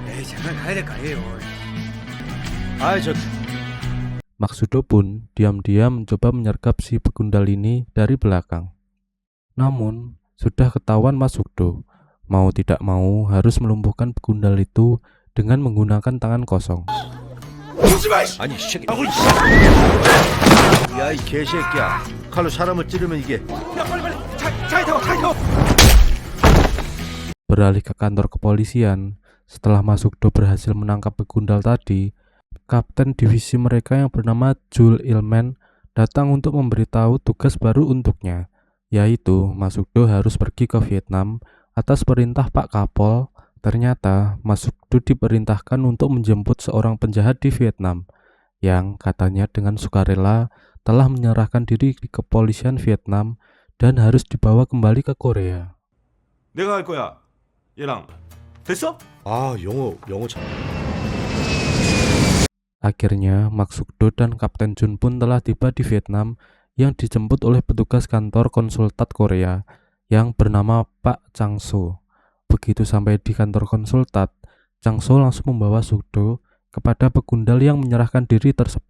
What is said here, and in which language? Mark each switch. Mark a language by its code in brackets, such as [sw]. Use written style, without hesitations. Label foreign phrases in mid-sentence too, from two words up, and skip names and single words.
[id] Maksudo pun diam-diam mencoba menyergap si begundal ini dari belakang. Namun, sudah ketahuan Ma Suk-do, mau tidak mau harus melumpuhkan begundal itu dengan menggunakan tangan kosong. [ko] 아니, 새끼. 야, 이 개새끼야. 칼로 사람을 찌르면 이게. 야, 빨리. 차에 타고. [id] Beralih ke kantor kepolisian, setelah Masukdo berhasil menangkap begundal tadi, kapten divisi mereka yang bernama Jul Ilman datang untuk memberitahu tugas baru untuknya, yaitu Masukdo harus pergi ke Vietnam atas perintah Pak Kapol. Ternyata Masukdo diperintahkan untuk menjemput seorang penjahat di Vietnam yang katanya dengan sukarela telah menyerahkan diri di kepolisian Vietnam dan harus dibawa kembali ke Korea. [ko] 내가 할 거야. 얘랑 됐어? 아, 영어 잘. [id] Akhirnya Maksukdo dan Kapten Jun pun telah tiba di Vietnam yang dijemput oleh petugas kantor konsultat Korea yang bernama Pak Chang-so. Begitu sampai di kantor konsultat, Chang-so langsung membawa Sukdo kepada begundal yang menyerahkan diri tersebut.